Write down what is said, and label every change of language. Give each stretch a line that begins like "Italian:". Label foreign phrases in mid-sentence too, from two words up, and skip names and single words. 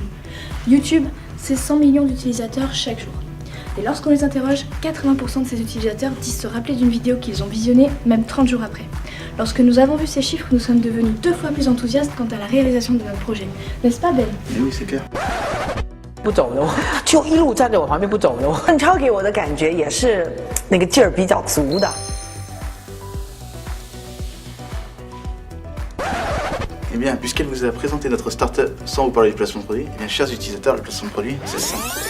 French: YouTube, c'est 100 millions d'utilisateurs chaque jour. Et lorsqu'on les interroge, 80% de ces utilisateurs disent se rappeler d'une vidéo qu'ils ont visionnée, même 30 jours après. Lorsque nous avons vu ces chiffres, nous sommes devenus 2 fois plus enthousiastes quant à la réalisation de notre projet. N'est-ce pas Ben? Mais oui, c'est clair.
Chinese: 不走的，就一路站在我旁边不走的。邓超给我的感觉也是那个劲儿比较足的。
French: Eh bien, puisqu'elle vous a présenté notre startup sans vous parler du placement de produit, eh bien, chers utilisateurs, le placement de produit, c'est simple.